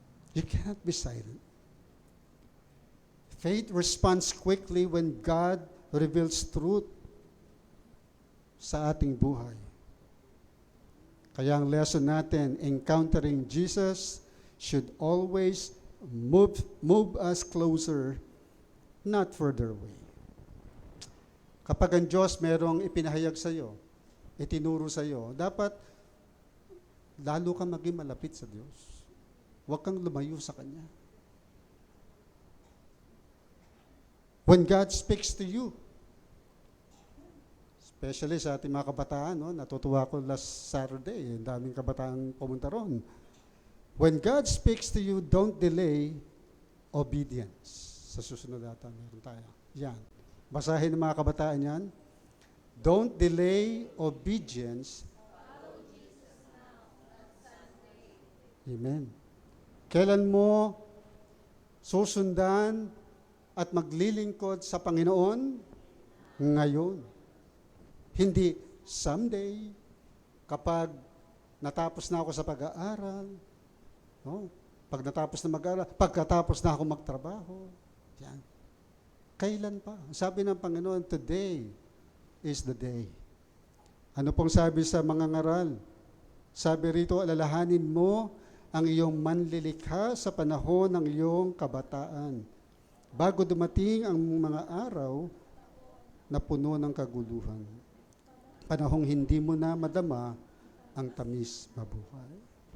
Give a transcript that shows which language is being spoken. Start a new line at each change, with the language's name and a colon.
English: You cannot be silent. Faith responds quickly when God reveals truth
Filipino: sa ating buhay. Kaya ang
English: lesson natin, encountering Jesus should always move us closer, not further away.
Filipino: Kapag ang Diyos merong ipinahayag sa iyo, itinuro sa iyo, dapat lalo kang maging malapit sa Diyos. Huwag kang lumayo sa Kanya.
English: When God speaks to you, especially
Filipino: sa ating mga kabataan, no? Natutuwa ko
English: last Saturday,
Filipino: ang daming kabataan pumunta ron.
English: When God speaks to you, don't delay obedience.
Filipino: Sa susunod ata, meron tayo. Yan. Basahin ng mga kabataan yan.
English: Don't delay obedience.
Filipino: Amen. Kailan mo susundan at maglilingkod sa Panginoon? Ngayon. Hindi someday, kapag natapos na ako sa pag-aaral, no? Pag natapos na mag-aaral, pagkatapos na ako magtrabaho. Yan. Kailan pa? Sabi ng Panginoon,
English: today is the day.
Filipino: Ano pong sabi sa mga ngaral? Sabi rito, alalahanin mo ang iyong manlilikha sa panahon ng iyong kabataan, bago dumating ang mga araw na puno ng kaguluhan. Panahong hindi mo na madama ang tamis mabuhay.